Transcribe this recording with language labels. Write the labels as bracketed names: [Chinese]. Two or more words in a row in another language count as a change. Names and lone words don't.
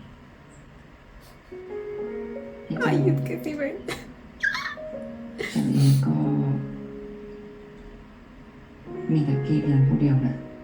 [Thai] พี่ [Spanish] Ay, [Thai] เจ้า [Spanish] es que sí, ven. [Thai] ฉันเองก็ มีแต่พี่เพียงผู้เดียวนะ